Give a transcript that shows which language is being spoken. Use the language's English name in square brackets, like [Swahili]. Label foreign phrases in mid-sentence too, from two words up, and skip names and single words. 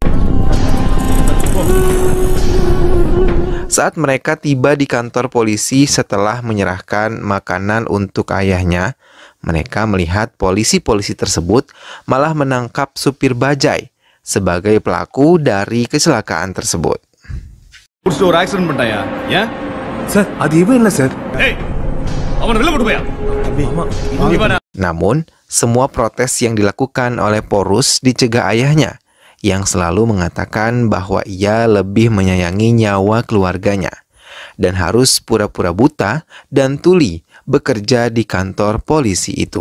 [Indonesian] Saat mereka tiba di kantor polisi setelah menyerahkan makanan untuk ayahnya, mereka melihat polisi-polisi tersebut malah menangkap supir bajai sebagai pelaku dari kecelakaan tersebut. [Tamil] ஒரு ஆக்சிடென்ட் பண்ணிட்டாயா ஏன் சார் அது இவன் இல்ல சார் ஏய் அவன வெளிய போடு போயா இவன [Indonesian] Namun, semua protes yang dilakukan oleh Porus dicegah ayahnya, yang selalu mengatakan bahwa ia lebih menyayangi nyawa keluarganya, dan harus pura-pura buta dan tuli bekerja di kantor polisi itu.